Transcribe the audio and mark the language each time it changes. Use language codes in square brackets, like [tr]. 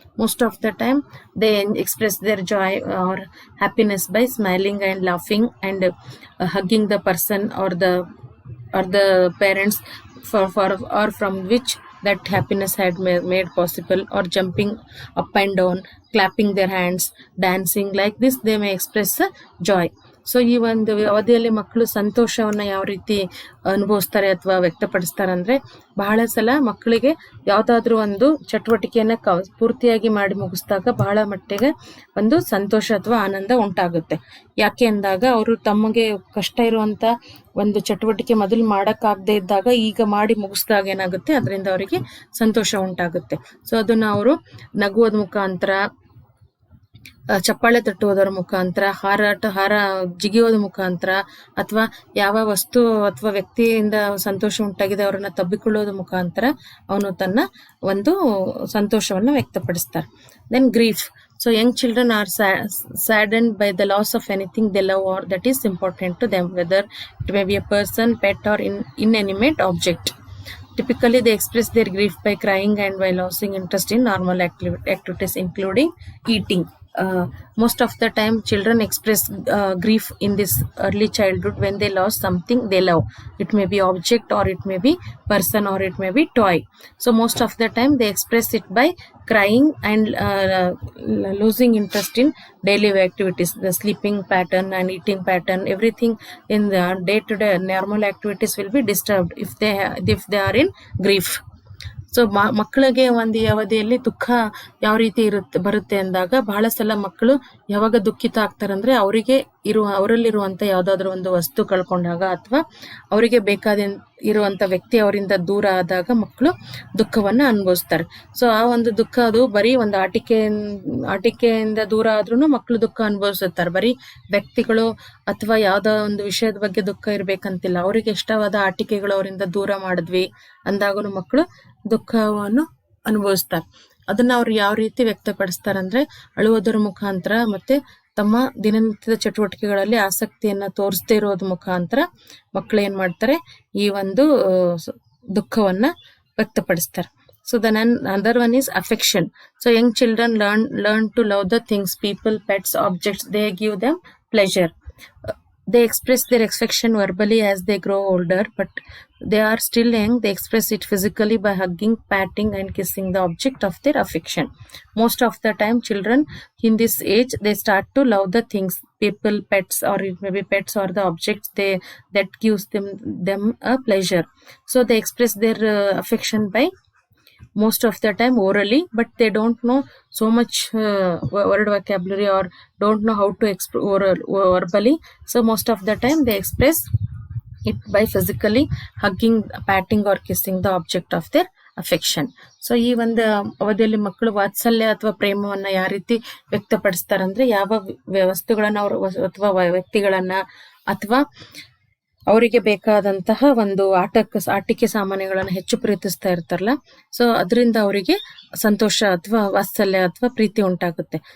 [en] Most of the time they express their joy or happiness by smiling and laughing and hugging the person or the parents for or from which that happiness had made possible, or jumping up and down, clapping their hands, dancing. Like this they may express joy. [kn] So ಈ ಒಂದು ಅವಧಿಯಲ್ಲಿ ಮಕ್ಕಳು ಸಂತೋಷವನ್ನ ಯಾವ ರೀತಿ ಅನುಭವಿಸ್ತಾರೆ ಅಥವಾ ವ್ಯಕ್ತಪಡಿಸ್ತಾರೆ ಅಂದ್ರೆ, ಬಹಳ ಸಲ ಮಕ್ಕಳಿಗೆ ಯಾವ್ದಾದ್ರು ಒಂದು ಚಟುವಟಿಕೆಯನ್ನ ಪೂರ್ತಿಯಾಗಿ ಮಾಡಿ ಮುಗಿಸಿದಾಗ ಬಹಳ ಮಟ್ಟಿಗೆ ಒಂದು ಸಂತೋಷ ಅಥವಾ ಆನಂದ ಉಂಟಾಗುತ್ತೆ. ಯಾಕೆ ಅಂದಾಗ ಅವರು ತಮಗೆ ಕಷ್ಟ ಇರುವಂತ ಒಂದು ಚಟುವಟಿಕೆ ಮೊದಲು ಮಾಡಕ್ಕಾಗದೆ ಇದ್ದಾಗ ಈಗ ಮಾಡಿ ಮುಗಿಸಿದಾಗ ಏನಾಗುತ್ತೆ, ಅದರಿಂದ ಅವರಿಗೆ ಸಂತೋಷ ಉಂಟಾಗುತ್ತೆ. ಸೊ ಅದನ್ನ ಅವರು ನಗುವುದ ಮುಖಾಂತರ, ಚಪ್ಪಾಳೆ ತಟ್ಟುವುದರ ಮುಖಾಂತರ, ಹಾರ ಜಿಗಿಯೋದ ಮುಖಾಂತರ, ಅಥವಾ ಯಾವ ವಸ್ತು ಅಥವಾ ವ್ಯಕ್ತಿಯಿಂದ ಸಂತೋಷ ಉಂಟಾಗಿದೆ ಅವರನ್ನ ತಬ್ಬಿಕೊಳ್ಳೋದ ಮುಖಾಂತರ ಅವನು ತನ್ನ ಒಂದು ಸಂತೋಷವನ್ನು ವ್ಯಕ್ತಪಡಿಸ್ತಾರೆ. [en] Then grief. So young children are saddened by the loss of anything they love or that is important to them, whether it may be a person, pet, or inanimate object. Typically, they express their grief by crying and by losing interest in normal activities, including eating. Most of the time, children express grief in this early childhood when they lost something they love. It may be object, or it may be person, or it may be toy. So most of the time, they express it by crying and losing interest in daily activities, the sleeping pattern and eating pattern. Everything in the day-to-day normal activities will be disturbed if they are in grief. [kn] So ಮಕ್ಕಳಿಗೆ ಒಂದು ಅವಧಿಯಲ್ಲಿ ದುಃಖ ಯಾವ ರೀತಿ ಬರುತ್ತೆ ಅಂದಾಗ, ಬಹಳ ಸಲ ಮಕ್ಕಳು ಯಾವಾಗ ದುಃಖಿತ ಆಗ್ತಾರಂದ್ರೆ ಅವರಲ್ಲಿರುವಂತ ಯಾವ್ದಾದ್ರು ಒಂದು ವಸ್ತು ಕಳ್ಕೊಂಡಾಗ, ಅಥವಾ ಅವರಿಗೆ ಬೇಕಾದ ಇರುವಂತ ವ್ಯಕ್ತಿ ಅವರಿಂದ ದೂರ ಆದಾಗ ಮಕ್ಕಳು ದುಃಖವನ್ನ ಅನುಭವಿಸ್ತಾರೆ. ಸೊ ಆ ಒಂದು ದುಃಖ ಅದು ಬರೀ ಒಂದು ಆಟಿಕೆಯಿಂದ ದೂರ ಆದ್ರೂ ಮಕ್ಕಳು ದುಃಖ ಅನುಭವಿಸುತ್ತಾರೆ. ಬರೀ ವ್ಯಕ್ತಿಗಳು ಅಥವಾ ಯಾವ್ದೋ ಒಂದು ವಿಷಯದ ಬಗ್ಗೆ ದುಃಖ ಇರ್ಬೇಕಂತಿಲ್ಲ. ಅವರಿಗೆ ಇಷ್ಟವಾದ ಆಟಿಕೆಗಳು ಅವರಿಂದ ದೂರ ಮಾಡಿದ್ವಿ ಅಂದಾಗೂ ಮಕ್ಕಳು ದುಃಖವನ್ನು ಅನುಭವಿಸ್ತಾರೆ. ಅದನ್ನ ಅವ್ರು ಯಾವ ರೀತಿ ವ್ಯಕ್ತಪಡಿಸ್ತಾರಂದ್ರೆ, ಅಳುವುದರ ಮುಖಾಂತರ ಮತ್ತೆ ತಮ್ಮ ದಿನನಿತ್ಯದ ಚಟುವಟಿಕೆಗಳಲ್ಲಿ ಆಸಕ್ತಿಯನ್ನ ತೋರಿಸದೇ ಇರೋದ್ರ ಮುಖಾಂತರ ಮಕ್ಕಳು ಏನ್ ಮಾಡ್ತಾರೆ, ಈ ಒಂದು ದುಃಖವನ್ನ ವ್ಯಕ್ತಪಡಿಸ್ತಾರೆ. [en] So then another one is affection. So young children learn to love the things, people, pets, objects they give them pleasure. They express their affection verbally as they grow older, but they are still young. They express it physically by hugging, patting, and kissing the object of their affection. Most of the time, children in this age, they start to love the things, people, pets, or it may be pets or the objects that gives them a pleasure. So they express their affection by most of the time orally, but they don't know so much word vocabulary or don't know how to express verbally. So most of the time they express it by physically hugging, patting, or kissing the object of their affection. [kn] So ಈ ಒಂದು ಅವಧಿಯಲ್ಲಿ ಮಕ್ಕಳು ವಾತ್ಸಲ್ಯ ಅಥವಾ ಪ್ರೇಮವನ್ನ ಯಾವ ರೀತಿ ವ್ಯಕ್ತಪಡಿಸ್ತಾರಂದ್ರೆ, ಯಾವ ವಸ್ತುಗಳನ್ನ ಅಥವಾ ವ್ಯಕ್ತಿಗಳನ್ನ ಅಥವಾ ಅವರಿಗೆ ಬೇಕಾದಂತಹ ಒಂದು ಆಟಿಕೆ ಸಾಮಾನುಗಳನ್ನ ಹೆಚ್ಚು ಪ್ರೀತಿಸ್ತಾ ಇರ್ತಾರಲ್ಲ, ಸೊ ಅದರಿಂದ ಅವರಿಗೆ ಸಂತೋಷ ಅಥವಾ ವಾತ್ಸಲ್ಯ ಅಥವಾ ಪ್ರೀತಿ ಉಂಟಾಗುತ್ತೆ.